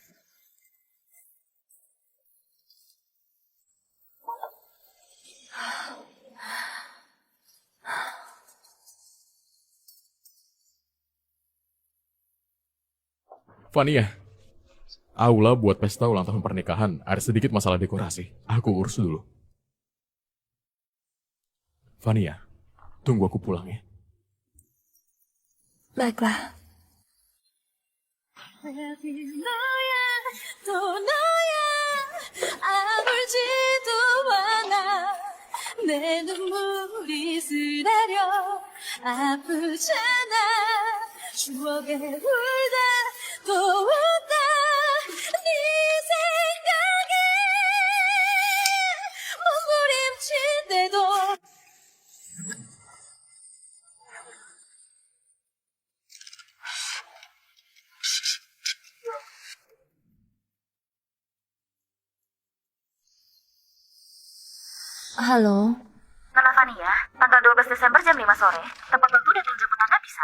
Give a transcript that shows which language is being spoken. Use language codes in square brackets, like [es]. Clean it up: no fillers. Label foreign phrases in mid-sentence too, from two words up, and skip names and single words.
[id] Vania, aula buat pesta ulang tahun pernikahan. Ada sedikit masalah dekorasi. Aku urus dulu. Vania, tunggu aku pulang ya. Baiklah. [ko] 또 너야 아물지도 않아 내 눈물이 쓰라려 아프잖아 추억에 울다 또 웃다 네 생각에 몸부림칠 때도 [id] Halo. Nona Vania, tanggal 12 Desember jam 5 sore. Tepat waktu datang jemput Anda bisa?